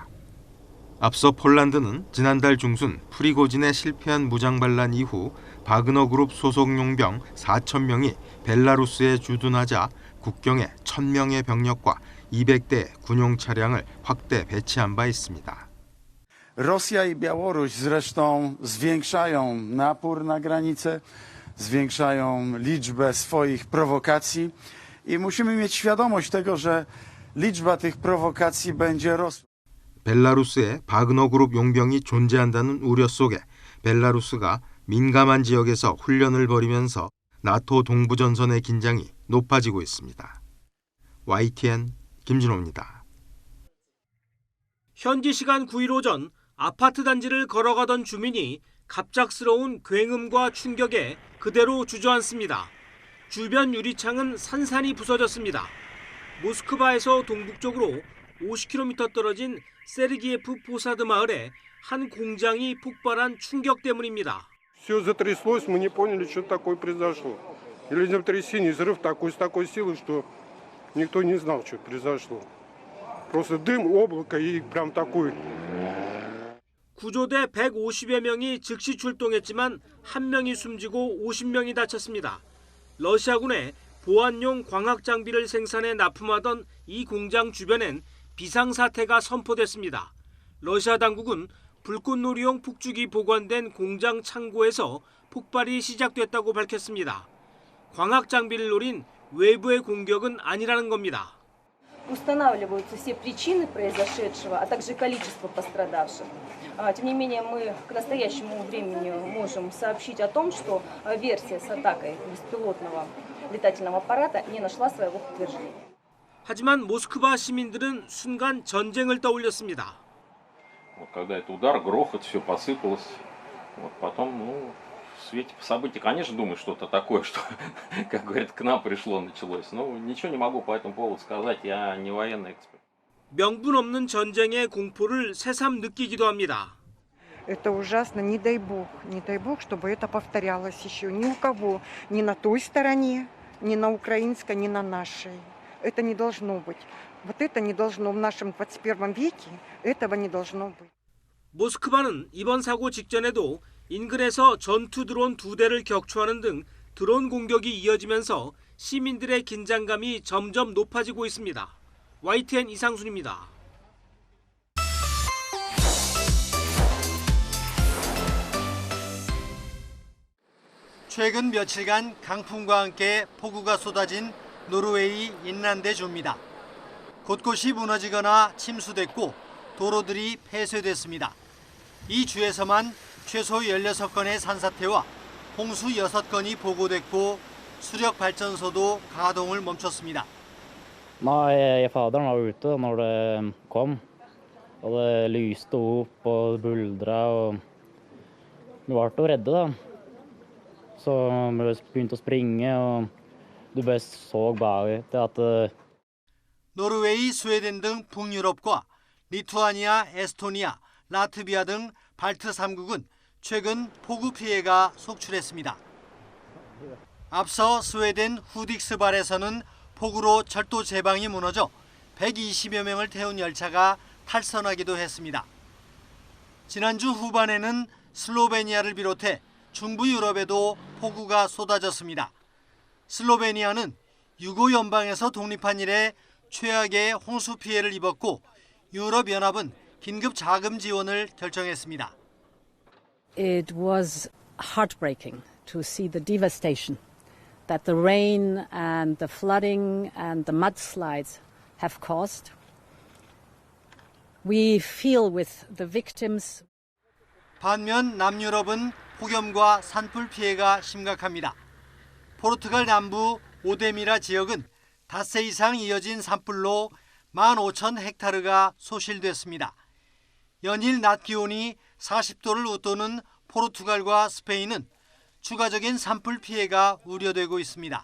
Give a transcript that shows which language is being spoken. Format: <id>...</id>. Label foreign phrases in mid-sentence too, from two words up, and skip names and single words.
<ko>앞서 폴란드는 지난달 중순 프리고진의 실패한 무장반란 이후 바그너 그룹 소속 용병 4,000명이 벨라루스에 주둔하자 국경에 1,000명의 병력과 200대 군용 차량을 확대 배치한 바 있습니다.</ko> <pl>Rosja i Białoruś zresztą zwiększają napór na granicę, zwiększają liczbę swoich prowokacji i musimy mieć świadomość tego, że liczba tych prowokacji będzie rosła.</pl> <ko>벨라루스에 바그너 그룹 용병이 존재한다는 우려 속에 벨라루스가 민감한 지역에서 훈련을 벌이면서 나토 동부전선의 긴장이 높아지고 있습니다. YTN 김진호입니다. 현지 시간 9일 오전 아파트 단지를 걸어가던 주민이 갑작스러운 굉음과 충격에 그대로 주저앉습니다. 주변 유리창은 산산이 부서졌습니다. 모스크바에서 동북쪽으로 50km 떨어진 세르기예프 포사드 마을에 한 공장이 폭발한 충격 때문입니다.</ko> <ru>Все затряслось, мы не поняли, что такое произошло. Или землетрясение, взрыв с такой силой, что никто не знал, что произошло. Просто дым, облако и прям такой.</ru> <ko>구조대 150여 명이 즉시 출동했지만 한 명이 숨지고 50명이 다쳤습니다. 러시아군의 보안용 광학 장비를 생산해 납품하던 이 공장 주변엔 비상사태가 선포됐습니다. 러시아 당국은 불꽃놀이용 폭죽이 보관된 공장 창고에서 폭발이 시작됐다고 밝혔습니다. 광학 장비를 노린 외부의 공격은 아니라는 겁니다.</ko> <ru>Устанавливаются все причины произошедшего, а также количество пострадавших. Тем не менее, мы к настоящему времени можем сообщить о том, что версия с атакой беспилотного летательного аппарата не нашла своего подтверждения.</ru> <ko>하지만 모스크바 시민들은 순간 전쟁을 떠올렸습니다.</ko> <ru>Когда это удар, грохот, все посыпалось. Потом, в свете событий, конечно, думаю, что-то такое, что, как говорят, к нам пришло, началось. Но ничего не могу по этому поводу сказать, я не военный эксперт.</ru> <ko>명분 없는 전쟁의 공포를 새삼 느끼기도 합니다.</ko> <ru>Это ужасно, не дай бог, чтобы это повторялось еще ни у кого, ни на той стороне, ни на украинской, ни на нашей. Это не должно быть. Вот это не должно в нашем 21 веке, этого не должно быть.</ru> <ko>모스크바는 이번 사고 직전에도 인근에서 전투 드론 2대를 격추하는 등 드론 공격이 이어지면서 시민들의 긴장감이 점점 높아지고 있습니다. YTN 이상순입니다. 최근 며칠간 강풍과 함께 폭우가 쏟아진 노르웨이 인란대주입니다. 곳곳이 무너지거나 침수됐고 도로들이 폐쇄됐습니다. 이 주에서만 최소 16건의 산사태와 홍수 6건이 보고됐고 수력 발전소도 가동을 멈췄습니다.</ko> <no>Nei, faderen var ute når det kom, og det lyste opp og buldra, og vi ble å redde da. Så vi begynte å springe, og du bare så bare til at</no> <ko>노르웨이, 스웨덴 등 북유럽과 리투아니아, 에스토니아, 라트비아 등 발트 3국은 최근 폭우 피해가 속출했습니다. 앞서 스웨덴 후딕스발에서는 폭우로 철도 제방이 무너져 120여 명을 태운 열차가 탈선하기도 했습니다. 지난주 후반에는 슬로베니아를 비롯해 중부 유럽에도 폭우가 쏟아졌습니다. 슬로베니아는 유고 연방에서 독립한 이래 최악의 홍수 피해를 입었고 유럽연합은 긴급 자금 지원을 결정했습니다.</ko> <en>It was heartbreaking to see the devastation that the rain and the flooding and the mudslides have caused. We feel with the victims.</en> <ko>반면 남유럽은 폭염과 산불 피해가 심각합니다. 포르투갈 남부 오데미라 지역은 닷새 이상 이어진 산불로 15,000헥타르가 소실됐습니다. 연일 낮 기온이 40도를 웃도는 포르투갈과 스페인은 추가적인 산불 피해가 우려되고 있습니다.</ko>